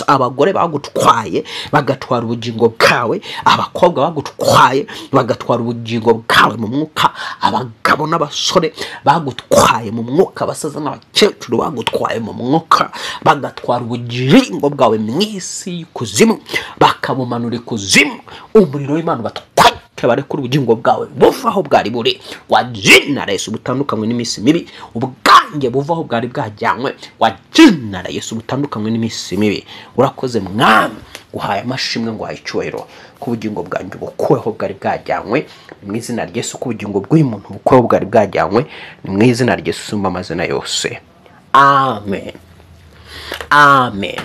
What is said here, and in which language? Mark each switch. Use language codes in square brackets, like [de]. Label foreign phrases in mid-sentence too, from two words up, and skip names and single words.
[rw] Abagore bagutwaye bagatwara ubugingo bwawe, abakobwa bagutwaye bagatwara ubugingo bwawe mu mwuka, abagabo n'abasore bagutwaye mu mwuka, abasaza n'abakecuru bagutwaye mu mwuka, bagatwara ubugingo bwawe mu isi y'ikuzimu, bakabumanura ikuzimu. Umuriro w'Imana batwaye barekura ubugingo bwawe buvaho bwari buri, [sw] wa jina la Yesu, [rw] butandukanywe n'iminsi mibi. Ubwanjye buvaho bwari bwajyanywe, [sw] wa jina la Yesu, [rw] butandukanywe n'iminsi mibi. Urakoze Mwami, guhaye amashimwe, nguhaye icyubahiro ku bugingo bwanjye bukuweho bwari bwajyanywe, mu izina rya Yesu. Ku bugingo bw'uyu muntu bukuweho bwari bwajyanywe, ni mu izina rya Yesu usumba amazina yose. Amen, amen.